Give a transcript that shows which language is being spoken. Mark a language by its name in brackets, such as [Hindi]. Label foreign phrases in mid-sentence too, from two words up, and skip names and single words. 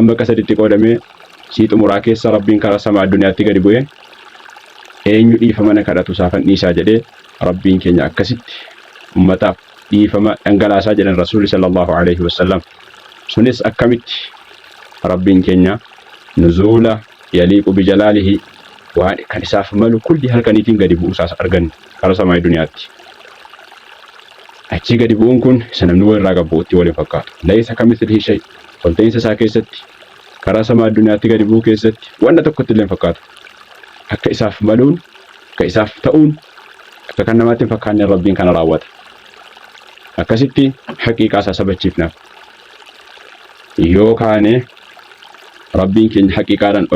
[Oromo] bakka saditti qoodamee sii xumuraa keessa rabbiin kara sama addunyaatti gadi bu'ee eenyu dhiifama na kadhatu saafan dhiisaa jedhee rabbiin keenya akkasitti ummataaf dhiifama dhangalaasaa jedhan rasuulli [Arabic] صلى الله عليه وسلم [Oromo] sunis akkamitti rabbiin keenya [Arabic] نزولا يليق بجلاله [Oromo] waan kan isaaf malu kulli halkaniitiin gadi bu'uu isaas argan kara samaa duniyaatti achi gadi bu'uun kun isa namni walirraa gabbu'utti waliin fakkaatu [Arabic] ليس كمثله شيء [Oromo] ol ta'iinsa isaa keessatti kara samaa duniyaatti gadi bu'uu keessatti wanta tokkotti illee fakkaatu akka isaaf maluun akka isaaf ta'uun akka kan namaatti hin fakkaanne rabbiin kana raawwata akkasitti haqiiqaa isaa sabachiifnaaf yoo kaane rabbiin keenya haqiiqaadhaan ol